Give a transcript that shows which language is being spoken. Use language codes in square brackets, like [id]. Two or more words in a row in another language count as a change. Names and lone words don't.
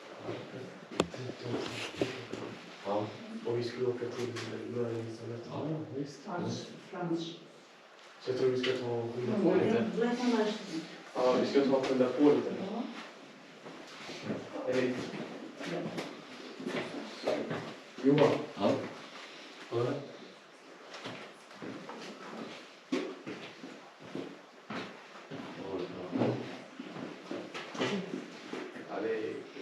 [sv] Och vi skulle åka till Möjlighetssamhället. Frans. Så jag tror vi ska ta och skynda på lite. [nl] Blijf maar luisteren. [sv] Ja, vi ska ta och skynda på lite. Hej. Johan. Ja. Hör du? Ja, det är...